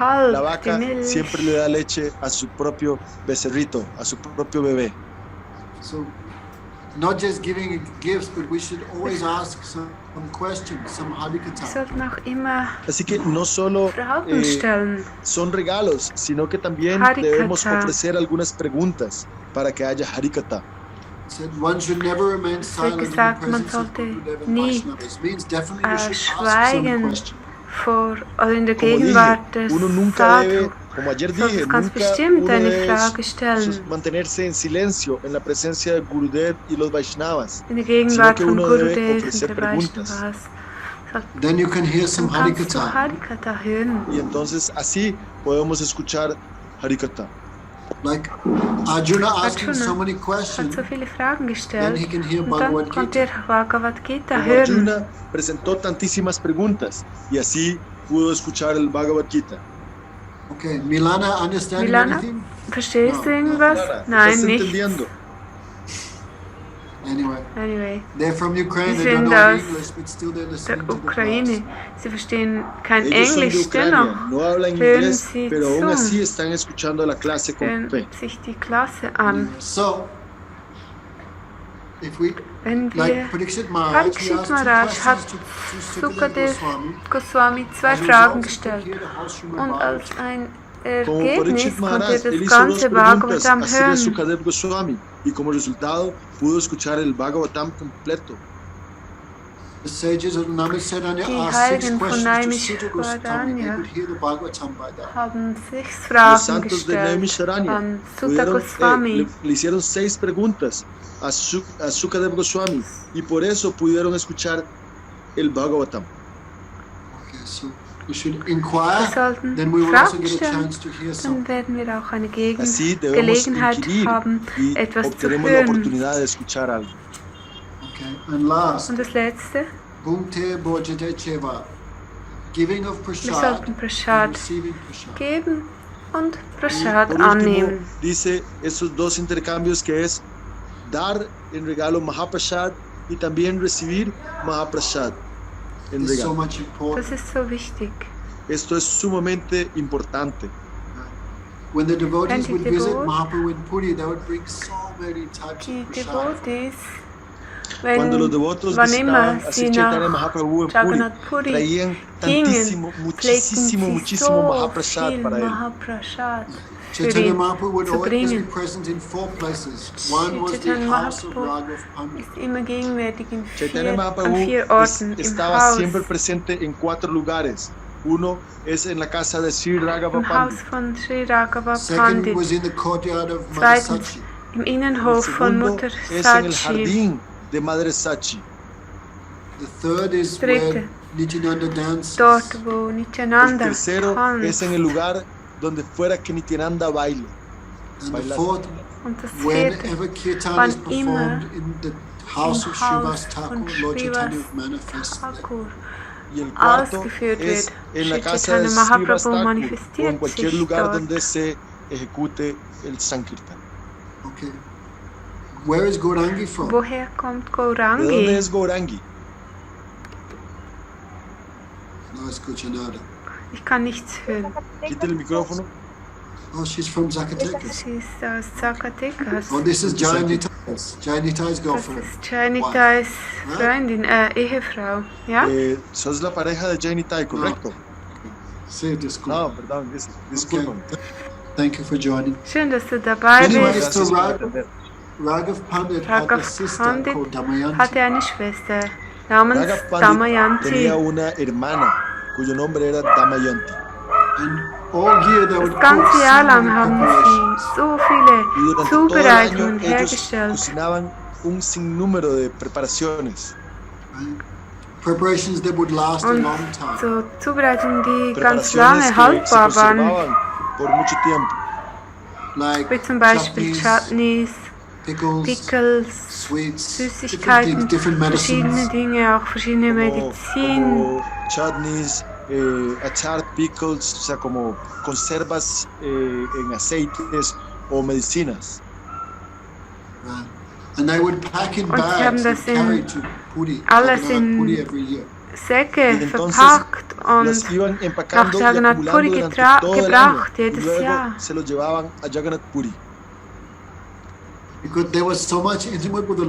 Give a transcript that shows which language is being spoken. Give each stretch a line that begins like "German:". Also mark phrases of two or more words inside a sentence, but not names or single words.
German: Kalb die
Spanish: vaca
German: Milch.
Spanish: siempre le da leche a su propio becerrito, a su propio bebé.
English: So, not just giving gifts, but we should always ask some questions, some
German: Wir Harikatha. sollten auch immer
Spanish: Así que no solo
German: Fragen stellen.
Spanish: son regalos, sino que también Harikata. debemos ofrecer algunas preguntas para que haya harikata.
English: Said one should never remain silent in the
German: gesagt, man
English: presence of
German: sollte
English: Gurudev and
German: nie,
English: Vaishnavas. Means definitely we should ask some
German: schweigen
English: questions.
German: vor oder in der
Spanish: Como dije,
German: Gegenwart des
Spanish: uno nunca
German: Sadhu.
Spanish: debe, como ayer dije,
German: Solltest ganz
Spanish: nunca
German: bestimmt
Spanish: uno
German: eine
Spanish: debe
German: Frage stellen.
Spanish: mantenerse en silencio en la presencia de Gurudev y los Vaishnavas,
German: In der
Spanish: sino
German: Gegenwart
Spanish: que
German: von
Spanish: uno debe
German: Gurudev und
Spanish: ofrecer
German: der
Spanish: preguntas.
German: Vaishnavas.
English: Then you can hear some Dann kannst du Harikatha.
German: Harikatha hören.
Spanish: Y entonces así podemos escuchar harikata.
English: Like Arjuna asking
German: Arjuna
English: so many
German: hat
English: questions,
German: so viele Fragen
English: then
German: gestellt
English: he can hear
German: und dann
English: Bhagavad
German: konnte
English: Gita.
German: er Bhagavad Gita
Spanish: Como
German: hören.
Spanish: Arjuna presentó tantísimas preguntas y así pudo escuchar el Bhagavad Gita.
English: Okay, Milana, understanding
German: Milana,
English: anything?
German: verstehst du
English: No,
German: irgendwas?
Spanish: Clara,
German: Nein,
Spanish: ¿estás
German: nicht.
Spanish: entendiendo?
English: Anyway, Anyway, they're from Ukraine,
German: Sie
English: they don't
German: sind
English: know
German: aus
English: English, but still they're
German: der
English: listening to the
German: Ukraine.
English: class.
German: Sie verstehen kein
Spanish: Ellos son de
German: Englisch,
Spanish: Ucrania,
German: dennoch
Spanish: no hablan
German: hören
Spanish: inglés,
German: sie
Spanish: pero aún así
German: zu,
Spanish: están escuchando la clase con
German: hören
Spanish: fe.
German: sich die Klasse an.
English: So, if we,
German: Wenn wir
English: like Parikshit Maharaj, he
German: Parikshit
English: asked two
German: Maharaj hat
English: questions to Sukadev
German: Sukadev
English: Goswami.
German: Goswami zwei
English: As a
German: Fragen
English: result, he
German: gestellt
English: could hear the whole Srimad
German: und
English: Bhagavatam.
German: als ein
Spanish: Como
German: Ergebnis
Spanish: Parikshit
German: konnte
Spanish: Maharaj,
German: er
Spanish: él
German: das
Spanish: hizo dos
German: ganze
Spanish: preguntas
German: Bhagavatam
Spanish: a Sri
German: hören.
Spanish: Sukadev Goswami y como resultado pudo escuchar el Bhagavatam completo.
English: The sages of Naimisharanya
German: Die
English: asked 6
German: Heiligen von
English: questions to Sutta Goswami. They
German: Naimisharanya
English: could hear the Bhagavatam by that.
German: haben 6
Spanish: Los
German: Fragen
Spanish: santos de
German: gestellt
Spanish: Naimisharanya
German: an Sutta Goswami.
Spanish: le hicieron 6 preguntas a Sukadev Goswami y por eso pudieron escuchar el Bhagavatam.
English: Okay, so we should
German: Wir
English: inquire,
German: sollten
English: then we will also
German: Fragen
English: get a
German: stellen,
English: chance to hear some.
German: dann werden wir auch eine
Spanish: Así debemos
German: Gelegenheit
Spanish: inquirir
German: haben,
Spanish: y
German: etwas zu
Spanish: obtenemos la
German: hören.
Spanish: oportunidad de escuchar algo.
English: Okay, and last,
German: Und das Letzte,
Sanskrit: Bhumte Bhojate Cheva,
English: giving of
German: wir
English: prasad
German: sollten
English: and
German: Prasad
English: receiving prasad.
German: geben und
Spanish: Y
German: Prasad
Spanish: por último,
German: annehmen.
Spanish: dice esos dos intercambios que es dar en regalo Mahaprasad y también recibir Mahaprasad en
English: It's so
Spanish: regalo.
English: much important.
German: Das ist so wichtig.
Spanish: Esto es sumamente importante.
English: When the devotees
German: die
English: would visit
German: Devot-
English: Mahaprabhu in Puri, they would bring so many types
German: Die of prasad. Devotees,
Spanish: Cuando los
German: wenn,
Spanish: devotos
German: wann
Spanish: visitaban
German: immer
Spanish: a
German: sie
Spanish: Sri Chaitanya
German: nach
Spanish: Mahaprabhu en Puri,
German: Jagannath Puri
Spanish: traían
German: gingen,
Spanish: tantísimo,
German: pflegten sie
Spanish: muchísimo
German: so
Spanish: Mahaprasad
German: viel
Spanish: para él.
German: Mahaprasad für
English: Chaitanya
German: ihn
English: Mahaprabhu would
German: zu
English: always be
German: bringen.
English: present in 4 places. One was the
German: Chaitanya
English: house of
German: Mahaprabhu
English: Raghav Pandit.
German: ist immer gegenwärtig in Chaitanya an Mahaprabhu 4 Orten im
Spanish: estaba
German: Haus,
Spanish: siempre presente en 4 lugares. Uno es en la casa de Sri Raghava
German: im Haus
Spanish: Pandit.
German: von Sri Raghava
English: Second
German: Pandit,
English: was in the courtyard of
German: Zweitens,
English: Madasachi.
German: im
Spanish: El
German: Innenhof von
Spanish: segundo
German: Mutter
Spanish: es en el
German: Sachi.
Spanish: jardín de Madre Sachi.
English: The third is
German: Dritte.
English: where Nityananda dances.
German: Dort, wo
Spanish: El
German: Nityananda
Spanish: tercero es en
German: tanzt.
Spanish: el lugar donde fuera que Nityananda baile.
English: And the
Spanish: Bailar.
English: fourth,
German: Und das vierte,
English: whenever kirtan
German: wann
English: is
German: immer
English: performed in the house
German: im
English: of
German: Haus
English: Srivas
German: von
English: Thakur, Lord Chaitanya
German: Srivas
English: is manifest there.
German: Thakur
Spanish: Y el cuarto
German: ausgeführt
Spanish: es
German: wird.
Spanish: en la
German: Sri
Spanish: casa de
German: Chaitanya
Spanish: Srivas
German: Mahaprabhu
Spanish: Thakur o en
German: manifestiert
Spanish: cualquier
German: sich
Spanish: lugar
German: dort.
Spanish: donde se ejecute el Sankirtan.
English: Okay. Where is Gaurangi from?
German: Woher kommt
Spanish: ¿De dónde
German: Gaurangi?
Spanish: es Gaurangi? No escucha nada.
German: Ich kann nichts hören.
Spanish: Quite el micrófono.
English: Oh, she's from Zacatecas.
German: Sie ist aus Zacatecas.
English: Oh, this is Jai Nitai's
German: Das
English: girlfriend.
German: ist Jai Nitai's Freundin, Ehefrau. Ja?
Spanish: Sos la pareja de Jai Nitai, correcto? Sí, disculpa. No, perdón, disculpen.
English: Okay. Thank you for joining.
German: Schön, dass du dabei
English: Anyways,
German: bist.
English: so Raghav Pandit had a sister
German: Pandit
English: called Damayanti.
German: hatte eine Schwester namens
Spanish: Raghav Pandit
German: Damayanti.
Spanish: tenía una hermana cuyo nombre era Damayanti.
English: And all year they would
German: Das ganze
English: cook
German: Jahr
English: so
German: lang
English: many
German: haben
English: preparations.
German: sie so viele
Spanish: Y durante todo el año
German: Zubereitungen
Spanish: ellos
German: hergestellt.
Spanish: cocinaban un sinnúmero de preparaciones.
English: Right? Preparations that would last a
German: Und
English: long time.
German: so Zubereitungen, die ganz
Spanish: Preparaciones
German: lange
Spanish: que se
German: haltbar waren.
Spanish: conservaban por mucho tiempo.
English: Like
German: Wie zum Beispiel Chutneys,
English: pickles,
German: Pickles,
English: sweets,
German: Süßigkeiten,
English: different
German: verschiedene
English: medicines.
German: Dinge, auch verschiedene Medizin.
Spanish: Como chutneys, achar pickles, o sea, como conservas en aceites o medicinas.
English: Right. And they would pack in
German: Und sie haben
English: bags
German: das
English: and carry
German: in
English: to Puri.
German: alles
English: Jagannath
German: in
English: Puri every year.
German: Säcke
Spanish: Y entonces
German: verpackt
Spanish: Las
German: und
Spanish: iban
German: nach
Spanish: empacando y
German: Jagannath
Spanish: acumulando
German: Puri
Spanish: durante todo el año.
German: gebracht,
Spanish: Y
German: jedes
Spanish: luego
German: Jahr.
Spanish: se los llevaban a Jagannath Puri.
English: Because they were so much intimate with the